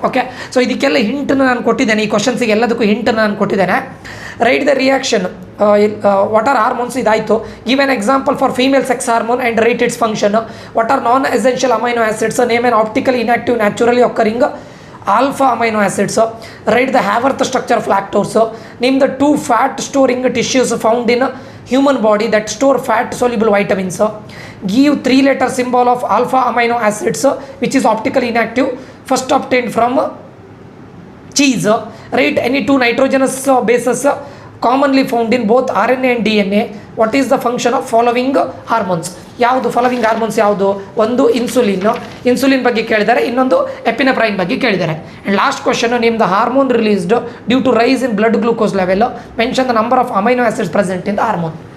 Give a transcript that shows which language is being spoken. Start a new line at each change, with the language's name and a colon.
Kannada: Okay, so ಇದಕ್ಕೆಲ್ಲ ಹಿಂಟನ್ನು ನಾನು ಕೊಟ್ಟಿದ್ದೇನೆ, ಈ ಕ್ವಶನ್ಸಿಗೆ ಎಲ್ಲದಕ್ಕೂ ಹಿಂಟನ್ನು ನಾನು ಕೊಟ್ಟಿದ್ದೇನೆ.
English: Right the reaction, what are hormones ಇದಾಯಿತು. Give an example for female sex hormone and rate its function. What are non essential amino acids, name an optically inactive naturally occurring alpha amino acids. Write the Haworth structure of lactose. Name the 2 fat storing tissues found in human body that store fat soluble vitamins. Give 3-letter symbol of alpha amino acids which is optically inactive, first obtained from cheese. Write any 2 nitrogenous bases commonly found in both RNA and DNA. What is the function of following hormones?
Kannada: ಯಾವುದು following hormones ಯಾವುದು? ಒಂದು insulin ಬಗ್ಗೆ ಕೇಳಿದ್ದಾರೆ, ಇನ್ನೊಂದು ಎಪಿನೆಫ್ರೈನ್ ಬಗ್ಗೆ ಕೇಳಿದ್ದಾರೆ.
English: And last question, name the hormone released due to rise in blood glucose level, mention the number of amino acids present in the hormone.